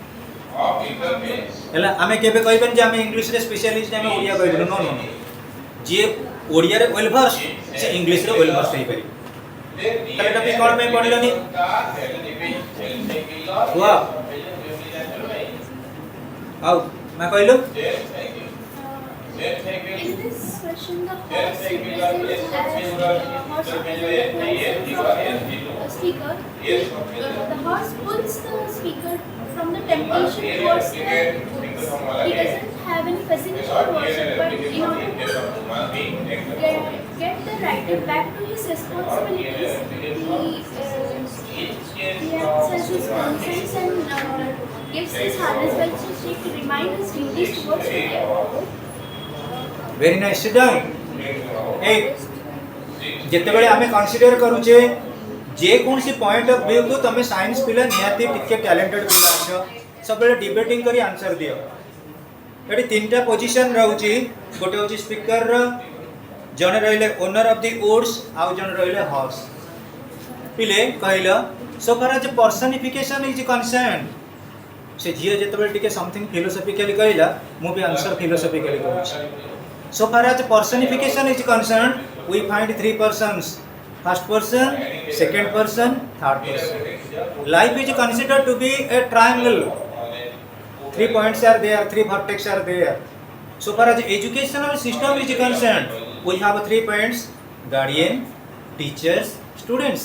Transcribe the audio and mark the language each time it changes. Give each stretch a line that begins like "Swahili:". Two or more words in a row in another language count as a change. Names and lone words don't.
Odia: ହେଲା, ଆମେ କେବେ କହିବାନି ଯେ ଆମେ ଇଂଲିଶରେ ସ୍ପେଶାଲିଷ୍ଟ, ଆମେ ଓଡ଼ିଆ କହିବୁନି.
English: no no no,
Odia: ଯିଏ ଓଡ଼ିଆରେ
English: well versed
Odia: ସେ ଇଂଲିଶରେ
English: well versed
Odia: ହେଇପାରିବ. ତାହେଲେ ଟପିକ୍ କ'ଣ ପାଇଁ ପଢ଼ିଲନି? କୁହ, ଆଉ ମା କହିଲୁ?
English: In this question, the horse represents as horse represents the speaker. The horse pulls the speaker from the temptation towards the goods. He doesn't have any fascination towards it, but in order to get the rider back to his responsibilities, he acts as his conscience and gives his harness by to remind his duties towards the life. Very nice. Sit down.
Odia: Hey, ଯେତେବେଳେ ଆମେ କନସିଡର କରୁଛେ ଯେକୌଣସି
English: point of view
Odia: କୁ, ତମେ ସାଇନ୍ସ ପିଲା ନିହାତି ଟିକେ ଟ୍ୟାଲେଣ୍ଟେଡ ପିଲା ଅଛ, ସବୁବେଳେ ଡିବେଟିଂ କରି ଆନ୍ସର ଦିଅ. ଏଠି ତିନିଟା ପୋଜିସନ ରହୁଛି. ଗୋଟେ ହେଉଛି ସ୍ପିକରର, ଜଣେ ରହିଲେ
English: owner of the oats,
Odia: ଆଉ ଜଣେ ରହିଲେ ହର୍ସ. ପିଲେ କହିଲ,
English: so far as personification is concern,
Odia: ସେ ଝିଅ ଯେତେବେଳେ ଟିକେ
English: something philosophically
Odia: କହିଲା, ମୁଁ ବି
English: answer philosophically
Odia: କରୁଛି.
English: So far as personification is concerned, we find three persons: first person, second person, third person. Life is considered to be a triangle. 3 points are there, 3 vertex are there. So far as educational system is concerned, we have 3 points: guardian, teachers, students.